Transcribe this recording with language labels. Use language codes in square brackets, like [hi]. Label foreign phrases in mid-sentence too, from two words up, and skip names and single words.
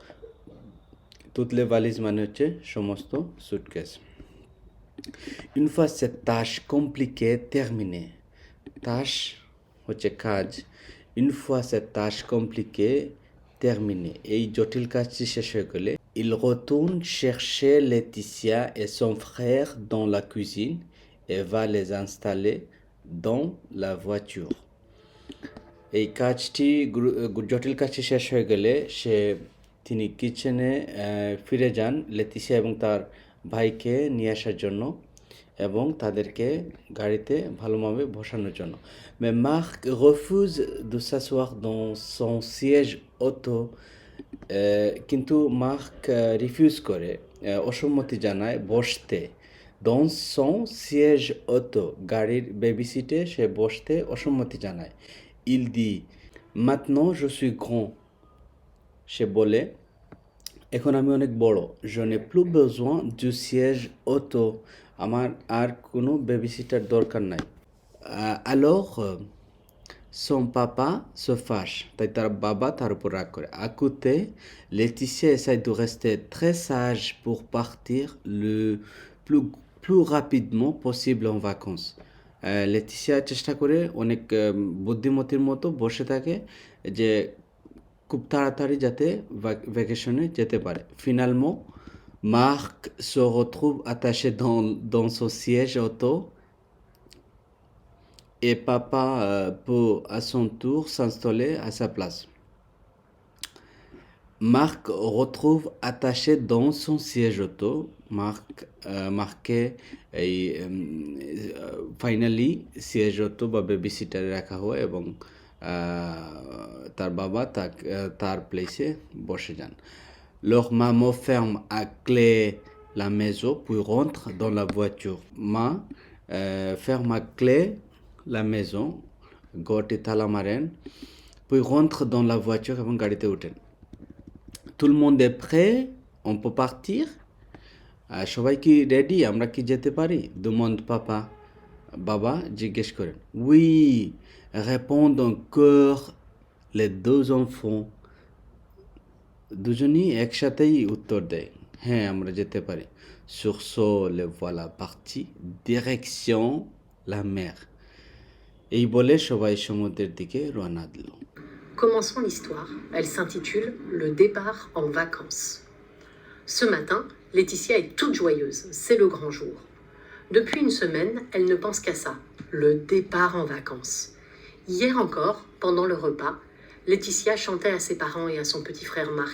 [fr] toutes les valises [bn] মানে হচ্ছে সমস্ত সুটকেস। [fr] Une fois cette tâche compliquée terminée, tâche [bn] হচ্ছে কাজ। [fr] Une fois cette tâche compliquée terminée, [bn] এই জটিল কাজটি শেষ হয়ে গেলে [fr] il retourne chercher Laetitia et son frère dans la cuisine et va les installer dans la voiture. [bn] এই কাজটি জটিল কাজটি শেষ হয়ে গেলে তিনি কিচেনে ফিরে যান লেতিসিয়া এবং তার ভাইকে নিয়ে আসার জন্য এবং তাদেরকে গাড়িতে ভালোভাবে বসানোর জন্য। [fr] Mais Marc refuse de s'asseoir dans son siège auto. [bn] কিন্তু মার্ক রিফিউজ করে, অসম্মতি জানায় বসতে। [fr] dans son siège auto, [bn] গাড়ির বেবি সিটে সে বসতে অসম্মতি জানায়। [fr] Il dit Maintenant je suis grand [bn] সে বলে এখন আমি অনেক বড় [fr] je n'ai plus besoin du siège auto [bn] আমার আর কোনো বেবিসিটার দরকার নাই [fr] alors son papa se fâche [bn] তাই তার বাবা তার উপর রাগ করে à [fr] côté Laetitia essaie de rester très sage pour partir le plus plus rapidement possible en vacances [bn] লেটিসিয়া চেষ্টা করে অনেক বুদ্ধিমতীর মতো বসে থাকে যে খুব তাড়াতাড়ি যাতে ভ্যাকেশনে যেতে পারে [fr] finalement Marc se retrouve attaché dans son siège auto et papa peut à son tour s'installer à sa place. Marc retrouve attaché dans son siège auto. Marqué finally siège auto [bn] বা বেবি সিটারে রাখা হয় এবং তার বাবা তার প্লেসে বসে যান [fr] leur maman ferme à clé la maison puis rentre dans la voiture মা ferme à clé la maison [bn] ঘরটি তালা মারেন [fr] puis rentre dans la voiture [bn] এবং গাড়িতে ওঠেন [fr] tout le monde est prêt on peut partir [bn] সবাই কি রেডি আমরা কি যেতে পারি [fr] demande papa [bn] বাবা জিজ্ঞেস করেন [fr] oui répondent en chœur les deux enfants [bn] দুজনই একসাথেই উত্তর দেয় হ্যাঁ আমরা যেতে পারি [fr] sur ce les voilà partis direction la mer [bn] এই বলে সবাই সমুদ্রের দিকে রওনা দিল [fr] Commençons l'histoire. Elle s'intitule Le départ en vacances. Ce matin, Laetitia est toute joyeuse. C'est le grand jour. Depuis une semaine, elle ne pense qu'à ça. Le départ en vacances. Hier encore, pendant le repas, Laetitia chantait à ses parents et à son petit frère Marc.